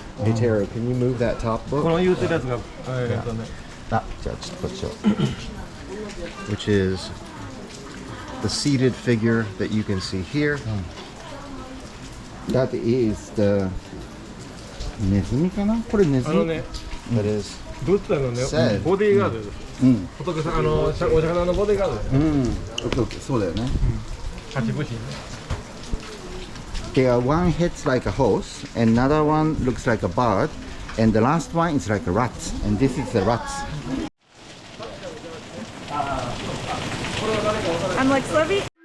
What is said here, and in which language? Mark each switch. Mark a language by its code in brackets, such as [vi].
[en] Hey Taro, can you move that top book? Which is the seated figure that you can see here. That is the [ja] ネズミかな？これネズミ。 [en] That is [ja] どっちのね、 [en] said. [ja] ボディーガードです。仏さん、お魚のボディーガードです。そうだよね。 [en] There are one heads like a horse, another one looks like a bird, and the last one is like a rat, and this is the rats. I'm Lex Levy.